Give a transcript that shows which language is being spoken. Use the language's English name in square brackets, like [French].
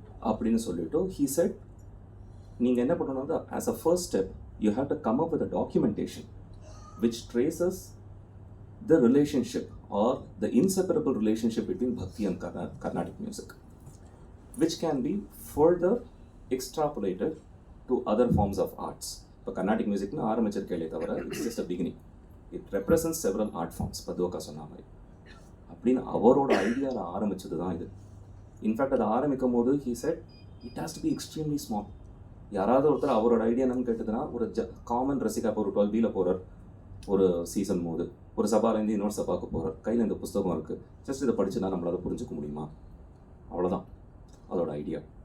[Tamil] அப்படின்னு சொல்லிட்டு [English] he said, [Tamil] நீங்கள் என்ன பண்ணணும், [English] As a first step you have to come up with a documentation which traces the relationship or the inseparable relationship between Bhakti and Carnatic music, which can be further extrapolated to other forms of arts. [Tamil] இப்போ Carnatic music na ஆரம்பிச்சிருக்கே தவிர [English] it's just a beginning. It represents several art forms. [Tamil] பதுவக்கா சொன்ன மாதிரி அப்படின்னு அவரோட ஐடியாவில் ஆரம்பிச்சது தான் இது. [English] in fact [Tamil] அதை ஆரம்பிக்கும் போது [English] he said it has to be extremely small. [Tamil] யாராவது ஒருத்தர் அவரோட ஐடியா என்னன்னு கேட்டதுன்னா, ஒரு காமன் ரசிகா இப்போ ஒரு 12Bல போகிறார் ஒரு சீசன் போது, ஒரு சபாலேருந்து இன்னொரு சபாவுக்கு போகிறார், கையில் இந்த புஸ்தகம் இருக்குது, ஜஸ்ட் இதை படிச்சுன்னா நம்மளால் புரிஞ்சுக்க முடியுமா, அவ்வளோதான் அதோட ஐடியா.